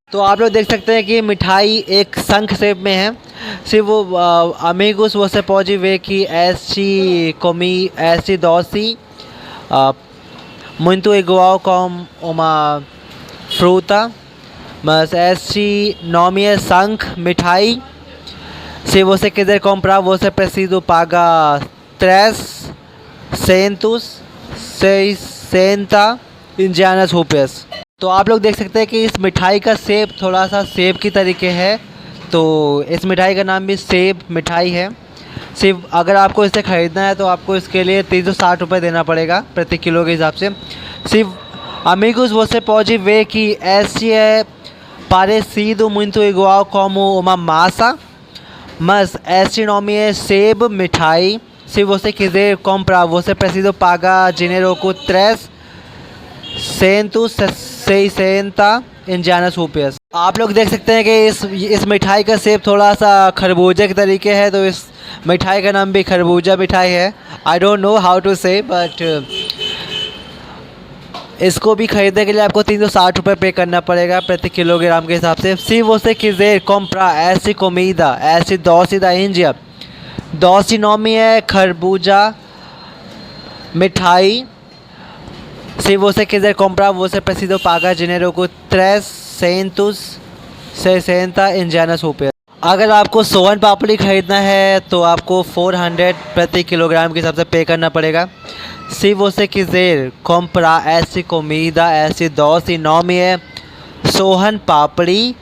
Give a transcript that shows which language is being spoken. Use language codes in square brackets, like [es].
[hi] तो आप लोग देख सकते हैं कि मिठाई एक शंख शेप में है। [pt] सिर्फ वो Amigos, você pode ver que este doce muito igual com uma fruta, mas este nome é शंख मिठाई। Se você quiser comprar, você precisa pagar 360 indianas rupias। [hi] तो आप लोग देख सकते हैं कि इस मिठाई का शेप थोड़ा सा सेब की तरीके है तो इस मिठाई का नाम भी सेब मिठाई है। सिर्फ अगर आपको इसे ख़रीदना है तो आपको इसके लिए 360 रुपये देना पड़ेगा प्रति किलो के हिसाब से। [pt] सिर्फ amigos, você pode ver que esse é parecido muito igual como uma massa, mas esse nome é sebo mitai. Se você quiser comprar, você precisa pagar dinheiro com 360 इंडियन रुपीस। [hi] आप लोग देख सकते हैं कि इस मिठाई का शेप थोड़ा सा खरबूजे के तरीके है, तो इस मिठाई का नाम भी खरबूजा मिठाई है। [en] I don't know how to say, [hi] बट इसको भी खरीदने के लिए आपको 360 रुपये पे करना पड़ेगा प्रति किलोग्राम के हिसाब से। [pt] सी वो से quiser comprar essa comida, essa doce da Índia, doce nome é खरबूजा मिठाई। Se você quiser comprar, você precisa pagar dinheiro com 360 इंडियन रुपये। [hi] अगर आपको सोन पापड़ी खरीदना है तो आपको 400 प्रति किलोग्राम के हिसाब से पे करना पड़ेगा। [pt] Se você quiser comprar essa comida, esse doce, nome é sohan papri.